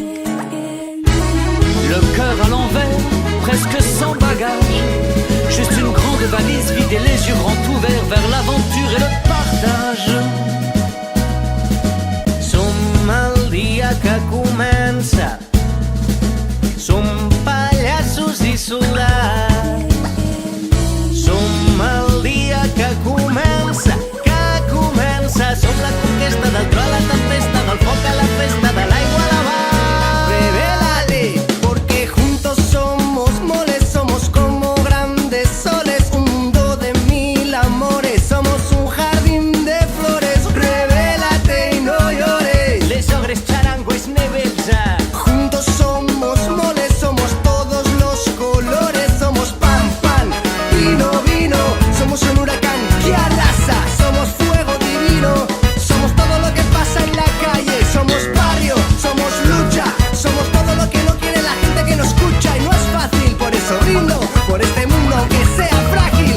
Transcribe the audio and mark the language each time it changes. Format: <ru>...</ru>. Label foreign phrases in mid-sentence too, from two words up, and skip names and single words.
<fr>Le cœur à l'envers, presque sans bagage, juste une grande valise vide et les yeux grands ouverts vers l'aventure et le partage.</fr> <ca>som el dia que comença, som pallassos i soldats. Som el dia que comença, som la conquesta del tro a la tempesta, del foc a la festa, de l'aigua a la mar.</ca> <es>Revélale, porque juntos somos moles, somos como grandes soles, un mundo de mil amores, somos un jardín de flores. Revélate y no llores. Les ogres, charango, esnevelza. Juntos somos moles, somos todos los colores, somos pan, pan, vino, vino, somos un huracán que arrasa, somos fuego divino, somos todo lo que pasa en la calle, somos barrio, somos lucha, somos todo lo que no quiere la gente que nos escucha y no es fácil, por eso brindo por este mundo aunque sea frágil.</es>